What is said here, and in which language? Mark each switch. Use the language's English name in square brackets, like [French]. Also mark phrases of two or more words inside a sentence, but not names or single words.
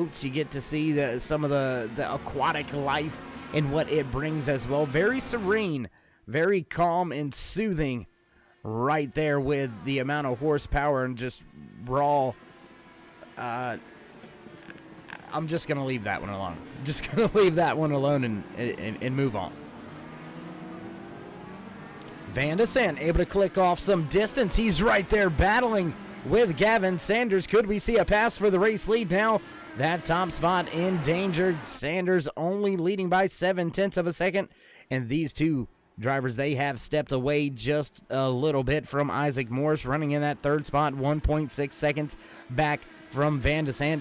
[English] You get to see some of the aquatic life and what it brings as well. Very serene, very calm and soothing right there with the amount of horsepower and just raw. I'm just going to leave that one alone. Just going to leave that one alone and move on. Van de Sant able to click off some distance. He's right there battling with Gavin Sanders. Could we see a pass for the race lead now? That top spot in danger. Sanders only leading by 0.7 of a second. And these two drivers, they have stepped away just a little bit from Isaac Morris, running in that 3rd spot, 1.6 seconds back from Van de Sant.